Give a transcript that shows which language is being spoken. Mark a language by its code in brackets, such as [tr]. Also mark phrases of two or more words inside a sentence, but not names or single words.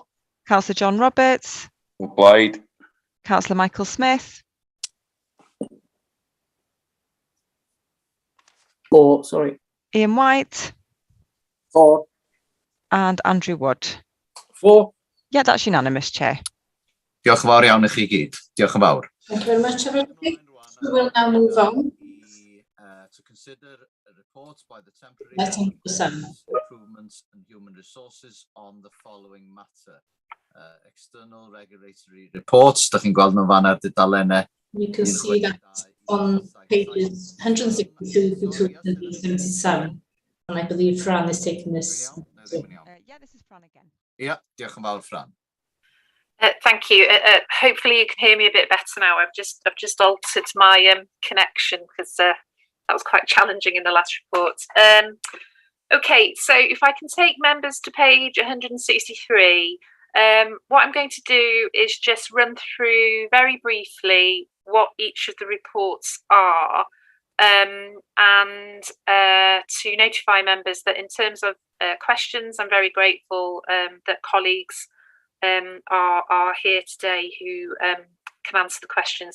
[en] Councillor John Roberts. Obliged. Councillor Michael Smith. 4, sorry. Ian White. 4. And Andrew Wood. 4. Yeah, that's unanimous, Chair. [cy] Diolch yn fawr iawn i chi gyd. Diolch yn fawr. [en] Thank you very much, everybody. We will now move on. To consider a report by the temporary Recruitments and Human Resources on the following matter. External regulatory reports. [cy] Dach chi'n gweld nhw fan ar dudalennau. [en] You can see that on pages 162 to 277. And I believe Fran is taking this. Yeah, this is Fran again. Yeah, [cy] diolch yn fawr, Fran. [en] Thank you. Hopefully you can hear me a bit better now. I've just altered my connection because that was quite challenging in the last report. Okay, so if I can take members to page 163, what I'm going to do is just run through very briefly what each of the reports are, and to notify members that in terms of questions, I'm very grateful that colleagues are here today who can answer the questions.